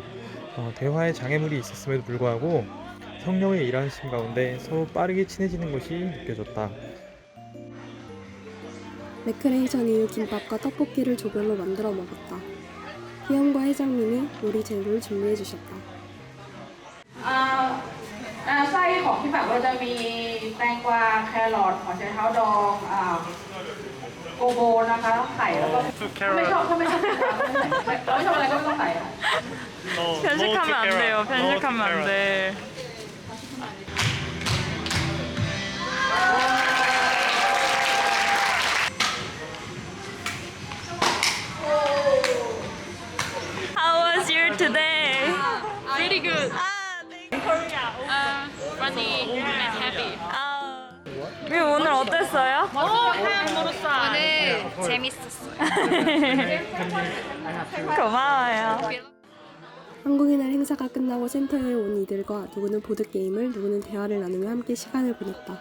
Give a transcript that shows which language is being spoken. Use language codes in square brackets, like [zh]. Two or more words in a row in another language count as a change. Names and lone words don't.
[ko] 대화에 장애물이 있었음에도 불구하고 성령의 일하심 가운데 서로 빠르게 친해지는 것이 느껴졌다. 레크레이션 이후 김밥과 떡볶이를 조별로 만들어 먹었다. 희영과 회장님이 요리 재료를 준비해 주셨다. [th] ไส้ของที่แบบเราจะมีแตงกวาแครอทหัวไชเท้าดองโกโบนะคะไข่แล้วก็ไม่ชอบถ้าไม่ชอบแตงกวาไม่ชอบอะไรก็ไม่ต้องใส่ค่ะ [ko] 편식하면 안 돼요. 편식하면 안 돼. [en] How was your today? Pretty good. Funny and happy. [ko] 오늘 어땠어요? 오늘 재밌었어요. 고마워요. 한국의 날 행사가 끝나고 센터에 온 이들과 누구는 보드게임을 누구는 대화를 나누며 함께 시간을 보냈다.